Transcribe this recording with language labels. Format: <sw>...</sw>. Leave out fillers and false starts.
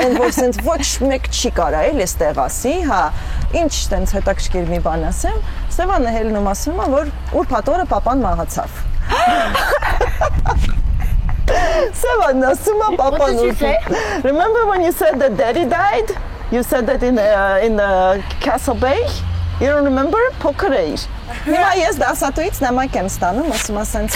<hy>Այն որ սենց ոչ մեկ չի կարա էլ էստեղ ասի, հա։ Ինչ տենց հետաքրքիր մի բան ասեմ, Սևանը հելնում ասում է, որ ուրբաթ օրը պապան մահացավ։ Սևանն ասում է պապան ուրբաթ։</hy> <en>Remember when you said that daddy died? You said that in the Castle Bay? You don't remember?</en> <hy>Փոքր էիր։ Հիմա ես դասատուից նամակ եմ ստանում, ասում եմ սենց</hy>